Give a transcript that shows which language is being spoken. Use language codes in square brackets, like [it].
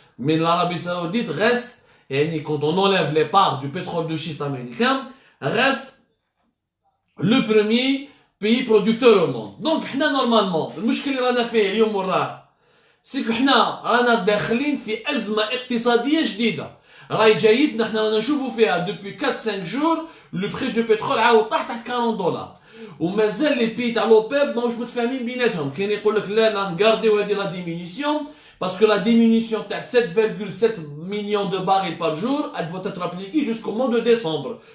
[fr] Mais l'Arabie Saoudite reste, et quand on enlève les parts du pétrole de schiste américain, reste le premier pays producteur au monde. Donc, normalement, [ar] المشكل اللي رانا فيه اليوم وراه [fr] c'est que [ar] رانا داخلين في أزمة اقتصادية جديدة. راهي جايتنا رانا نشوفوا فيها [fr] depuis 4-5 jours le prix du pétrole [ar] عاود طاح تحت $40. ومازال [fr] les pays [ar] تاع l'OPEP ماهوش متفاهمين بيناتهم. كاين يقول لك لا نغارديو هذه [fr] la diminution. Parce que la diminution de 7,7 millions de barils par jour, elle doit être appliquée jusqu'au mois de décembre.